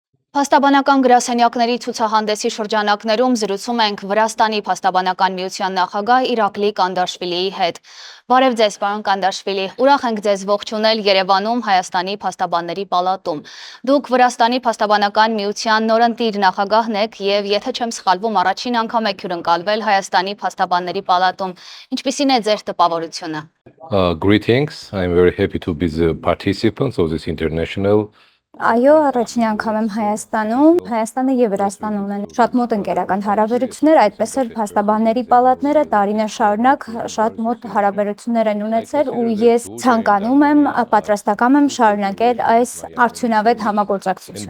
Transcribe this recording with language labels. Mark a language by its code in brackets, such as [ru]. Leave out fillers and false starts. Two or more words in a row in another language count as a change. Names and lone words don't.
[hy] Փաստաբանական գրասենյակների ցուցահանդեսի շրջանակներում զրուցում ենք Վրաստանի Փաստաբանական միության նախագահ Իրակլի Կանդաշվիլիի հետ։ Բարև ձեզ, պարոն Կանդաշվիլի, ուրախ ենք ձեզ ողջունել Երևանում Հայաստանի Փաստաբանների պալատում։ Դուք Վրաստանի Փաստաբանական միության նորընտիր նախագահն եք եւ եթե չեմ սխալվում, առաջին անգամ եք հյուրընկալվել Հայաստանի Փաստաբանների պալատում։ Ինչպիսին է ձեր տպավորությունը։ [en] Greetings. I'm very happy to be the participants of this international. [hy] Այո, առաջին անգամ եմ Հայաստանում։ Հայաստանը եւ Վրաստանը ունեն շատ մոտ ընկերական հարաբերություններ, այդպես էլ Փաստաբանների պալատները տարիներ շարունակ շատ մոտ հարաբերություններ են ունեցել ու ես ցանկանում եմ, պատրաստակամ եմ շարունակել այս արդյունավետ համագործակցությունը։